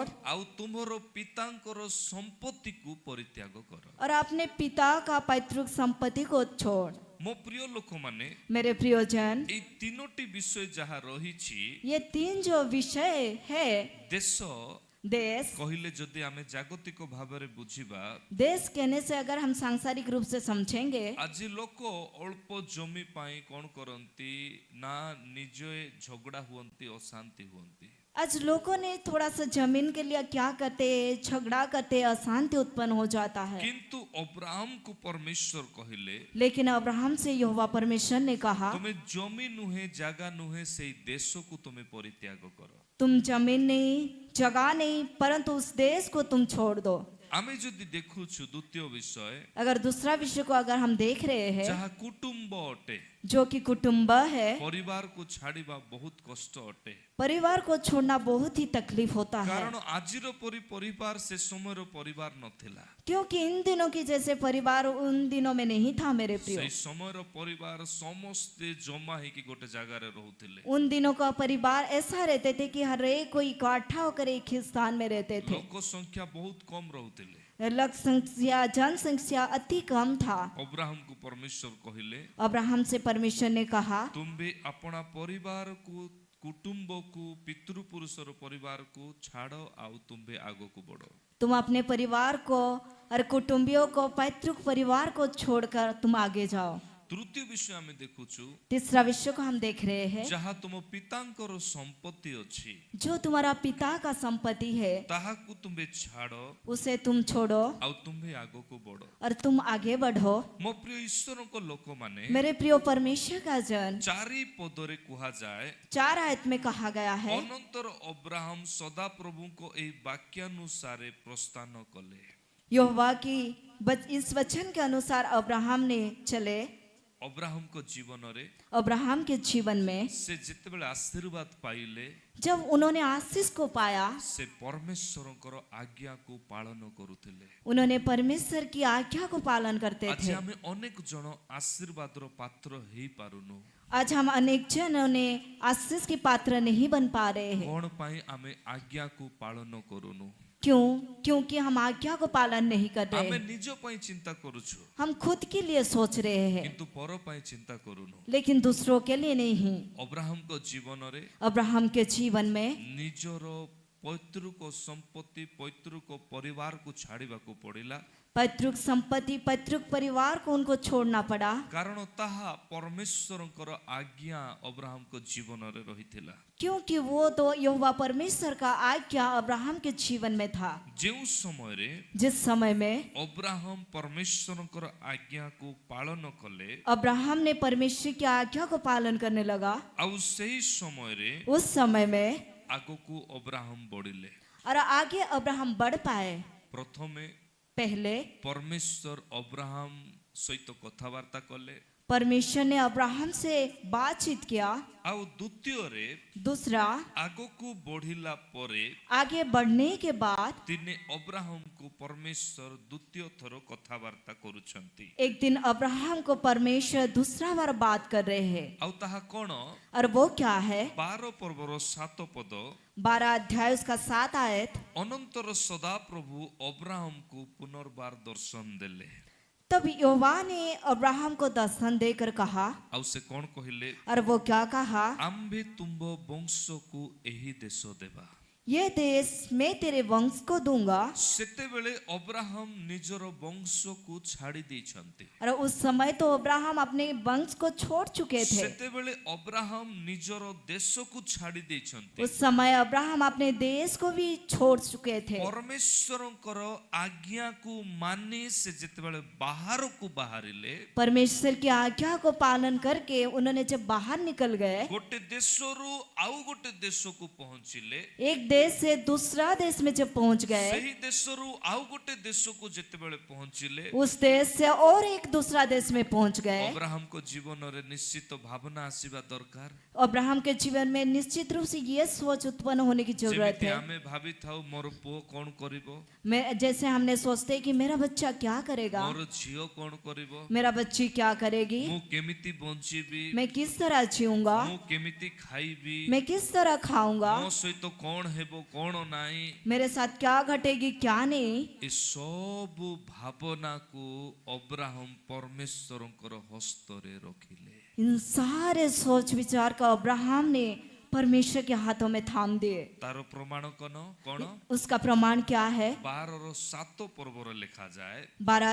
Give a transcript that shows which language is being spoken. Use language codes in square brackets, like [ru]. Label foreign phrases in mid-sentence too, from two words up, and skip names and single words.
[or] ଆଉ ତୁମ୍ଭର ପିତାଙ୍କର ସମ୍ପତ୍ତି କୁ ପରିତ୍ୟାଗ କର, [hi] और अपने पिता का पैतृक संपत्ति को छोड़। [or] ମୋ ପ୍ରିୟ ଲୋକ ମାନେ, [hi] मेरे प्रियजन, [or] ଏ ତିନୋଟି ବିଷୟ ଯାହା ରହିଛି, [hi] ये 3 जो विषय है, [or] देश, [hi] देश [or] କହିଲେ ଯଦି ଆମେ ଜାଗତିକ ଭାବରେ ବୁଝିବା, [hi] देश कहने से अगर हम सांसारिक रूप से समझेंगे, [or] ଆଜି ଲୋକ ଅଳ୍ପ ଜମି ପାଇଁ କ'ଣ କରନ୍ତି ନା ନିଜେ ଝଗଡ଼ା ହୁଅନ୍ତି, ଅଶାନ୍ତି ହୁଅନ୍ତି। [hi] आज लोगों ने थोड़ा सा जमीन के लिए क्या करते हैं, झगड़ा करते हैं, अशांति उत्पन्न हो जाता है। [or] କିନ୍ତୁ ଅବ୍ରାହମକୁ ପରମେଶ୍ୱର କହିଲେ [hi] लेकिन अब्राहम से यहोवा परमेश्वर ने कहा, [or] ତୁମେ ଜମି ନୁହେଁ, ଜାଗା ନୁହେଁ, ସେଇ ଦେଶକୁ ତୁମେ ପରିତ୍ୟାଗ କର। [hi] तुम जमीन नहीं, जगह नहीं, परंतु उस देश को तुम छोड़ दो। [or] ଆମେ ଯଦି ଦେଖୁଛୁ ଦ୍ୱିତୀୟ ବିଷୟ, [hi] अगर दूसरा विषय को अगर हम देख रहे हैं, [or] ଯାହା କୁଟୁମ୍ବ ଅଟେ, [hi] जो कि कुटुंब है, [or] ପରିବାରକୁ ଛାଡ଼ିବା ବହୁତ କଷ୍ଟ ଅଟେ। [hi] परिवार को छोड़ना बहुत ही तकलीफ होता है, [or] କାରଣ ଆଜିର ପରି ପରିବାର ସେ ସମୟର ପରିବାର ନଥିଲା। [hi] क्योंकि इन दिनों की जैसे परिवार उन दिनों में नहीं था मेरे प्रिय। [or] ସେଇ ସମୟର ପରିବାର ସମସ୍ତେ ଜମା ହେଇକି ଗୋଟେ ଜାଗାରେ ରହୁଥିଲେ। [hi] उन दिनों का परिवार ऐसा रहते थे कि हर एक कोई इकट्ठा होकर एक ही स्थान में रहते थे। [or] ଲୋକ ସଂଖ୍ୟା ବହୁତ କମ ରହୁଥିଲେ। [hi] लोक संख्या, जनसंख्या अति कम था। [or] ଅବ୍ରାହମକୁ ପରମେଶ୍ୱର କହିଲେ [hi] अब्राहम से परमेश्वर ने कहा, [or] ତୁମ୍ଭେ ଆପଣା ପରିବାରକୁ, କୁଟୁମ୍ବକୁ, ପିତୃପୁରୁଷର ପରିବାରକୁ ଛାଡ଼ ଆଉ ତୁମ୍ଭେ ଆଗକୁ ବଢ଼। [hi] तुम अपने परिवार को और कुटुंबियों को, पैतृक परिवार को छोड़कर तुम आगे जाओ। [or] ତୃତୀୟ ବିଷୟ ଆମେ ଦେଖୁଛୁ, [hi] तीसरा विषय को हम देख रहे हैं, [or] ଯାହା ତୁମ ପିତାଙ୍କର ସମ୍ପତ୍ତି ଅଛି [hi] जो तुम्हारा पिता का संपत्ति है [or] ତାହାକୁ ତୁମ୍ଭେ ଛାଡ଼ [hi] उसे तुम छोड़ो [or] ଆଉ ତୁମ୍ଭେ ଆଗକୁ ବଢ଼। [hi] और तुम आगे बढ़ो। [or] ମୋ ପ୍ରିୟ ଈଶ୍ୱରଙ୍କ ଲୋକମାନେ, [hi] मेरे प्रिय परमेश्वर का जन, [or] ଚାରି ପଦରେ କୁହାଯାଏ, [hi] 4 आयत में कहा गया है, [or] ଅନନ୍ତର ଅବ୍ରାହମ ସଦାପ୍ରଭୁଙ୍କ ଏହି ବାକ୍ୟାନୁସାରେ ପ୍ରସ୍ଥାନ କଲେ। [hi] यहोवा की इस वचन के अनुसार अब्राहम ने चले। [or] ଅବ୍ରାହମଙ୍କ ଜୀବନରେ [hi] अब्राहम के जीवन में [or] ସେ ଯେତେବେଳେ ଆଶୀର୍ବାଦ ପାଇଲେ, [hi] जब उन्होंने आशीष को पाया, [or] ସେ ପରମେଶ୍ୱରଙ୍କର ଆଜ୍ଞାକୁ ପାଳନ କରୁଥିଲେ। [hi] उन्होंने परमेश्वर की आज्ञा को पालन करते [or] ଆଜି [hi] थे। [or] ଆମେ ଅନେକ ଜଣ ଆଶୀର୍ବାଦର ପାତ୍ର ହେଇପାରୁନୁ। [hi] आज हम अनेक जनों ने आशीष की पात्र नहीं बन पा रहे हैं। [or] କ'ଣ ପାଇଁ ଆମେ ଆଜ୍ଞାକୁ ପାଳନ କରୁନୁ? [hi] क्यों? क्योंकि हम आज्ञा को पालन नहीं कर रहे [or] ଆମେ [hi] हैं। [or] ନିଜ ପାଇଁ ଚିନ୍ତା କରୁଛୁ, [hi] हम खुद के लिए सोच रहे हैं, [or] କିନ୍ତୁ ପର ପାଇଁ ଚିନ୍ତା କରୁନୁ। [hi] लेकिन दूसरों के लिए नहीं। [or] ଅବ୍ରାହମଙ୍କ ଜୀବନରେ [hi] अब्राहम के जीवन में [or] ନିଜର ପୈତୃକ ସମ୍ପତ୍ତି, ପୈତୃକ ପରିବାରକୁ ଛାଡ଼ିବାକୁ ପଡ଼ିଲା, [hi] पैतृक संपत्ति, पैतृक परिवार को उनको छोड़ना पड़ा, [or] କାରଣ ତାହା ପରମେଶ୍ୱରଙ୍କର ଆଜ୍ଞା ଅବ୍ରାହମଙ୍କ ଜୀବନରେ ରହିଥିଲା। [hi] क्योंकि वो तो यहोवा परमेश्वर का आज्ञा अब्राहम के जीवन में था। [or] ଯେଉଁ ସମୟରେ [hi] जिस समय में [or] ଅବ୍ରାହମ ପରମେଶ୍ୱରଙ୍କର ଆଜ୍ଞାକୁ ପାଳନ କଲେ, [hi] अब्राहम ने परमेश्वर की आज्ञा को पालन करने लगा, [or] ଆଉ ସେହି ସମୟରେ [hi] उस समय में [or] ଆଗକୁ ଅବ୍ରାହମ ବଢିଲେ। [hi] और आगे अब्राहम बढ़ पाए। [or] ପ୍ରଥମେ [hi] पहले [or] ପରମେଶ୍ୱର ଅବ୍ରାହମ ସହିତ କଥାବାର୍ତ୍ତା କଲେ, [hi] परमेश्वर ने अब्राहम से बातचीत किया। [or] ଆଉ ଦ୍ୱିତୀୟରେ [hi] दूसरा, [or] ଆଗକୁ ବଢିଲା ପରେ [hi] आगे बढ़ने के बाद [or] ଦିନେ ଅବ୍ରାହମକୁ ପରମେଶ୍ୱର ଦ୍ୱିତୀୟ ଥର କଥାବାର୍ତ୍ତା କରୁଛନ୍ତି। [hi] एक दिन अब्राहम को परमेश्वर दूसरा बार बात कर रहे हैं। [or] ଆଉ ତାହା କ'ଣ? [hi] और वो क्या है? [or] 12 ପର୍ବର 7 ପଦ, [hi] 12 अध्याय उसका 7 आयत। [or] ଅନନ୍ତର ସଦାପ୍ରଭୁ ଅବ୍ରାହମକୁ ପୁନର୍ବାର ଦର୍ଶନ ଦେଲେ। [hi] तब यहोवा ने अब्राहम को दर्शन देकर कहा, [or] ଆଉ ସେ କ'ଣ କହିଲେ? [hi] और वो क्या कहा? [or] ଆମ୍ଭେ ତୁମ୍ଭ ବଂଶକୁ ଏହି ଦେଶ ଦେବା। [hi] ये देश मैं तेरे वंश को दूंगा। [or] ସେତେବେଳେ ଅବ୍ରାହମ ନିଜର ବଂଶକୁ ଛାଡ଼ି ଦେଇଛନ୍ତି। [hi] और उस समय तो अब्राहम अपने वंश को छोड़ चुके थे। [or] ସେତେବେଳେ ଅବ୍ରାହମ ନିଜର ଦେଶକୁ ଛାଡ଼ି ଦେଇଛନ୍ତି। [hi] उस समय अब्राहम अपने देश को भी छोड़ चुके थे। [or] ପରମେଶ୍ୱରଙ୍କର ଆଜ୍ଞାକୁ ମାନି ସେ ଯେତେବେଳେ ବାହାରକୁ ବାହାରିଲେ, [hi] परमेश्वर की आज्ञा को पालन करके उन्होंने जब बाहर निकल गए, [or] ଗୋଟେ ଦେଶରୁ ଆଉ ଗୋଟେ ଦେଶକୁ ପହଞ୍ଚିଲେ, [hi] एक देश से दूसरा देश में जब पहुंच गए, [or] ସେହି ଦେଶରୁ ଆଉ ଗୋଟେ ଦେଶକୁ ଯେତେବେଳେ ପହଞ୍ଚିଲେ, [hi] उस देश से और एक दूसरा देश में पहुंच गए। [or] ଅବ୍ରାହମଙ୍କ ଜୀବନରେ ନିଶ୍ଚିତ ଭାବନା ଆସିବା ଦରକାର। [hi] अब्राहम के जीवन में निश्चित रूप से ये सोच उत्पन्न होने की जरूरत [or] ଯେମିତି [hi] है। [or] ଆମେ ଭାବିଥାଉ ମୋର ପୁଅ କ'ଣ କରିବ, [hi] जैसे हमने सोचते हैं कि मेरा बच्चा क्या करेगा, [or] ମୋର ଝିଅ କ'ଣ କରିବ, [hi] मेरा बच्ची क्या करेगी, [or] ମୁଁ କେମିତି ବଞ୍ଚିବି, [hi] मैं किस तरह जीऊंगा, [or] ମୁଁ କେମିତି ଖାଇବି, [hi] मैं किस तरह खाऊंगा, [or] ମୋ ସହିତ କ'ଣ ହେବ କ'ଣ ନାହିଁ, [hi] मेरे साथ क्या घटेगी क्या नहीं। [or] ଏ ସବୁ ଭାବନାକୁ ଅବ୍ରାହମ ପରମେଶ୍ୱରଙ୍କର ହସ୍ତରେ ରଖିଲେ। [hi] इन सारे सोच विचार का अब्राहम ने परमेश्वर के हाथों में थाम दिए। [or] ତାର ପ୍ରମାଣ କଉଣ କଉଣ [hi] उसका प्रमाण क्या है? [or] 12 ର 7 ପର୍ବରେ ଲେଖାଯାଏ [hi] 12